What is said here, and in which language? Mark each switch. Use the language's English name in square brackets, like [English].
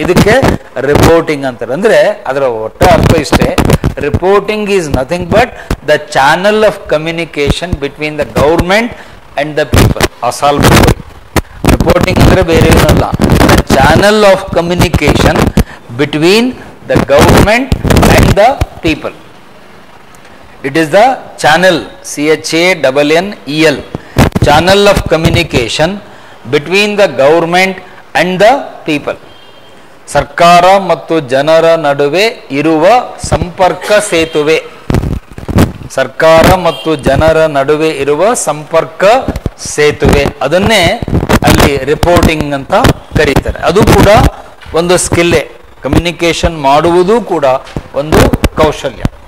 [Kannada] ಇದಕ್ಕೆ ರಿಪೋರ್ಟಿಂಗ್ ಅಂತಾರೆ. ಅಂದರೆ ಅದರ ಒಟ್ಟು ಅರ್ಥ ಇಷ್ಟೇ, [English] Reporting is nothing but the channel of communication between the government and the people. [Kannada] ಅಸಾಲ್ reporting ಅಂದರೆ ಬೇರೆ ಏನಲ್ಲ, [English] The channel of communication between the government and the people. It is the channel, CHANNEL, channel of communication between the government and the people. [Kannada] ಸರ್ಕಾರ ಮತ್ತು ಜನರ ನಡುವೆ ಇರುವ ಸಂಪರ್ಕ ಸೇತುವೆ. ಸರ್ಕಾರ ಮತ್ತು ಜನರ ನಡುವೆ ಇರುವ ಸಂಪರ್ಕ ಸೇತುವೆ, ಅದನ್ನೇ ಅಲ್ಲಿ ರಿಪೋರ್ಟಿಂಗ್ ಅಂತ ಕರೀತಾರೆ. ಅದು ಕೂಡ ಒಂದು ಸ್ಕಿಲ್ಲೇ, ಕಮ್ಯುನಿಕೇಶನ್ ಮಾಡುವುದು ಕೂಡ ಒಂದು ಕೌಶಲ್ಯ.